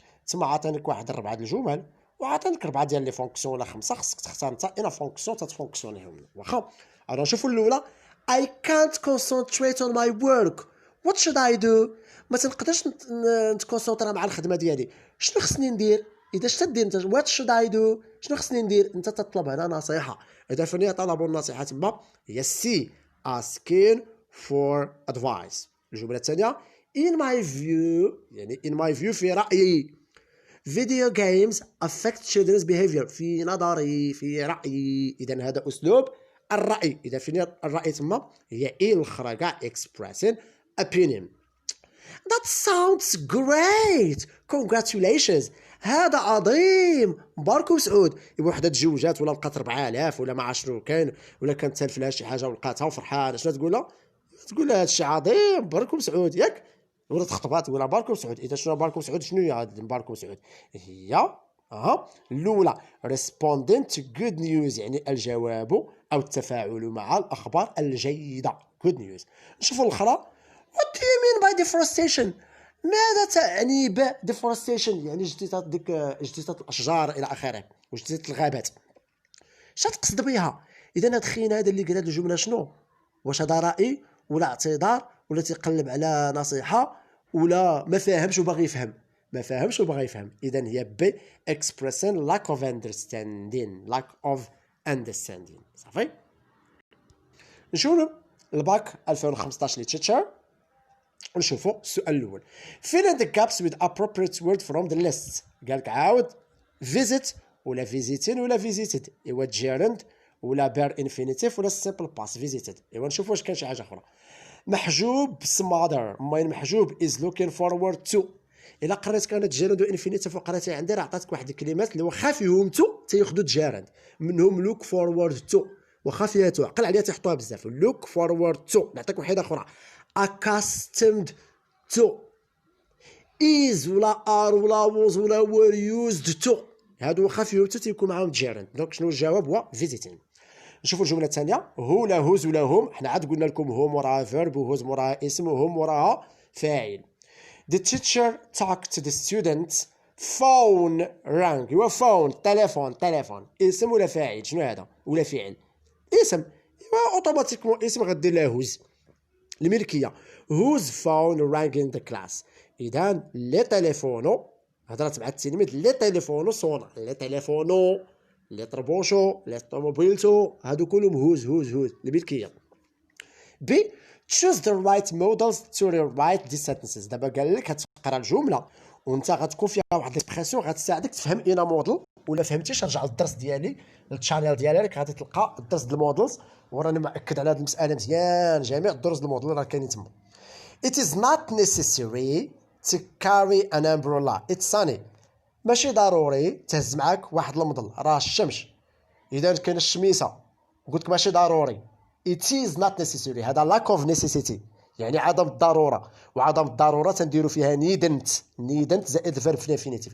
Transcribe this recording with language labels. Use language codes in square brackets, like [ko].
[ar] تما عطانك واحد 4 د الجمل وعطانك 4 ديال لي فونكسيون ولا 5، خصك تختار انت اين فونكسيون تتفونكسيونيهم. واخا انا نشوفوا الاولى [en] I can't concentrate on my work. What should I do؟ [ar] ما تنقدرش نتكونسونطرا مع الخدمه ديالي، شنو خصني ندير؟ اذا شتا دير انت [en] what should I do، [ar] شنو خصني ندير؟ انت تطلب هنا نصيحه. اذا فين طلب النصيحه تما هي سي [en] asking for advice. الجمله الثانيه in my view، يعني in my view في رايي video games affect children's behavior، [ar] في نظري في رايي. اذا هذا اسلوب الراي. اذا فين الراي تما هي اي الاخرى كاع [en] expressing opinion. That sounds great. Congratulations. [ar] هذا عظيم. مبارك وسعود. يبقى وحده تزوجات ولا لقات 4000 ولا ما عرف شنو كاين، ولا كانت سالف لها شي حاجه ولقاتها وفرحانه، شنو تقول لها؟ تقول لها هذا الشيء عظيم، مبارك وسعود ياك. ولا تخطبات تقول لها مبارك وسعود. اذا شنو مبارك وسعود؟ شنو هي هذا مبارك وسعود؟ هي الاولى [en] responding to good news، [ar] يعني الجواب او التفاعل مع الاخبار الجيده good news. نشوفوا الاخرى. [en] What do you mean by deforestation؟ [ar] ماذا تعني ب deforestation؟ يعني اجتثاث الاشجار الى اخره واجتثاث الغابات. اش تقصد بها؟ اذا هاد الخين هذا اللي قال هاد الجمله شنو؟ واش هذا راي ولا اعتذار ولا تيقلب على نصيحه ولا ما فاهمش وباغي يفهم؟ ما فاهمش وباغي يفهم. اذا هي [en] ب expressing lack of understanding. [ar] صافي. نشوفوا الباك 2015 لتشيتشر. ونشوفوا السؤال الاول [en] fill in the gaps with appropriate word from the list. [ar] قالك عاود [en] visit ولا visiting ولا visited، ايوا gerund ولا bare infinitive ولا simple past visited. [ar] ايوا نشوفوا واش كاين شي حاجه اخرى. [en] محجوب smother، ماين محجوب is looking forward to. [ar] الا قريت كانت gerund و infinitive وقريتي عندي راه عطاتك واحد الكلمات اللي واخا فيهم تو تياخذوا gerund، منهم look forward to، واخا فيها تو عقل عليها تيحطوها بزاف. [en] look forward to. [ar] نعطيك واحده اخرى [en] accustomed to، [ar] is ولا are ولا was ولا were used to، هادو واخا فيهم تو تيكون معاهم gerund. دونك شنو الجواب؟ هو visiting. نشوفوا الجمله الثانيه. هو ولا هوز ولا هم. حنا عاد قلنا لكم هو موراها verb وهوز موراها اسم وهم موراها فاعل. [en] The teacher talked to the students. phone rang. [ar] هو phone تليفون اسم ولا فاعل؟ شنو هذا؟ ولا فعل؟ اسم. ايوا اوتوماتيكمون اسم غدير لها هوز الملكيه. [en] whose phone rang in the class. [ar] اذا لي تليفونو هضرات مع التلميذ لي تليفونو صونا، لي تليفونو لي طربوشو لي طوموبيلتو، هادو كلهم هوز الملكيه. [en] ب choose the right models to rewrite these sentences. [ar] دابا قال لك غتقرا الجمله وانت غتكون فيها واحد ليكسبرسيون غتساعدك تفهم اين موديل، ولا فهمتيش رجع للدرس ديالي للشانيل ديالك غادي تلقى الدرس د المودلز، وراني مأكد على هذه المساله مزيان. جميع الدروس د الموديل راه كاينين تما. [en] It is not necessary to carry an umbrella. It's sunny. [ar] ماشي ضروري تهز معاك واحد المظل، راه الشمس. اذا كاين الشميسه قلت لك ماشي ضروري، [en] it is not necessary. [ar] هذا [en] lack of necessity [ar] يعني عدم الضروره، وعدم الضروره تنديروا فيها needn't زائد الفيرب في الانفينيتيف.